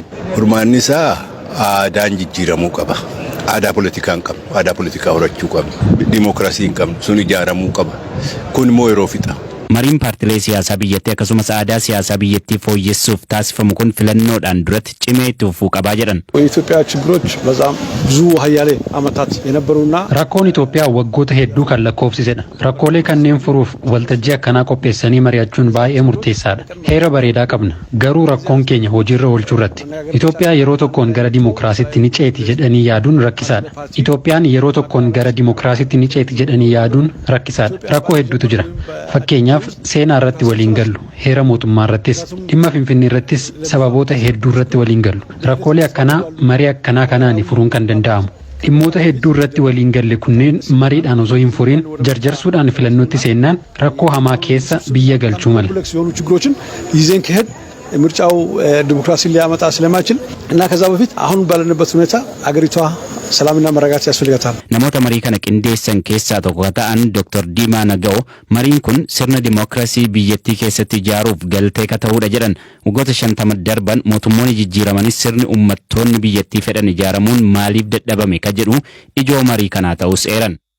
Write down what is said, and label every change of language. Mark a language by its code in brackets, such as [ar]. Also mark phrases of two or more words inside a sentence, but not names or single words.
[om] Furmaanni isaa aadaan jijjiiramuu qaba. Aadaa politikaa hin qabnu. Aadaa politikaa horachuu qabnu. Dimookiraasii hin qabnu. Sun ijaaramuu qaba. Kun immoo yeroo fixa. Mariin paartilee siyaasaa biyyattii akkasumas aadaa siyaasaa biyyattii fooyyessuuf taasifamu kun filannoodhaan duratti cimee itti fufuu qabaa jedhan. [am] የኢትዮጵያ ችግሮች በጣም ብዙ ሀያሌ ዓመታት የነበሩና [om] rakkoon Itoophiyaa waggoota hedduu kan lakkoofsisedha. Rakkoolee kanneen furuuf waltajjii akkanaa qopheessanii mari'achuun baay'ee murteessaadha. Heera bareedaa qabna. Garuu rakkoon keenya hojiirra oolchuu irratti. Itoophiyaa yeroo tokkoon gara dimookiraasiitti ni ceeti jedhanii yaaduun rakkisaadha. Itoophiyaan yeroo tokkoon gara dimookiraasiitti ni ceeti jedhanii yaaduun rakkisaadha. Rakkoo hedduutu jira. Fakkeenyaaf seenaa irratti waliin gallu, heera mootummaa irrattis, dhimma Finfinnee irrattis sababoota hedduu irratti waliin gallu. Rakkoolee akkanaa marii akkanaa kanaan furuun kan danda'amu. Dhimmoota hedduu irratti waliin galle kunneen mariidhaan osoo hin furiin jarjarsuudhaan filannootti seennaan rakkoo hamaa keessa biyya galchuu mala. [am] ምርጫው ዲሞክራሲን ሊያመጣ ስለማይችል እና ከዛ በፊት አሁን ባለንበት ሁኔታ አገሪቷ ሰላምና መረጋጋት ያስፈልጋታል. [om] Namoota marii kana qindeessan keessaa tokko ta'an Dr. Diimaa Naga'oo mariin kun sirna dimookiraasii biyyattii keessatti ijaaruuf galtee ka ta'uudha jedhan. Waggoota 50 darban mootummoonni jijjiiramanis sirni uummattoonni biyyattii fedhan ijaaramuun maaliif dadhabame ka jedhu ijoo marii kanaa ta'us eeran.